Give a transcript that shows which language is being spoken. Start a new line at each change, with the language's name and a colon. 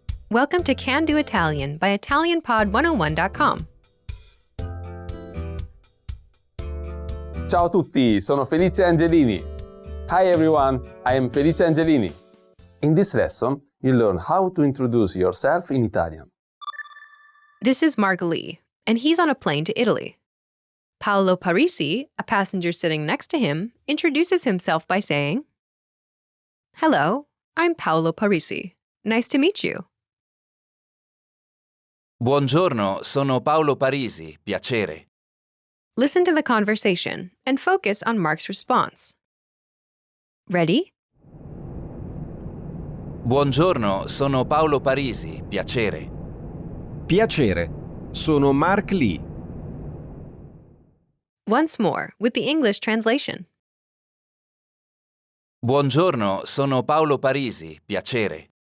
English: Welcome to Can Do Italian by ItalianPod101.com.
Italian: Ciao a tutti, sono Felice Angelini.
English: Hi everyone, I am Felice Angelini. In this lesson, you'll learn how to introduce yourself in Italian. This is Margalie, and he's on a plane to Italy. Paolo Parisi, a passenger sitting next to him, introduces himself by saying, "Hello, I'm Paolo Parisi. Nice to meet you."
Italian: Buongiorno, sono Paolo Parisi, piacere.
English: Listen to the conversation and focus on Mark's response. Ready?
Italian: Buongiorno, sono Paolo Parisi, piacere. Piacere, sono Mark Lee.
English: Once more, with the English translation.
Italian: Buongiorno, sono Paolo Parisi, piacere.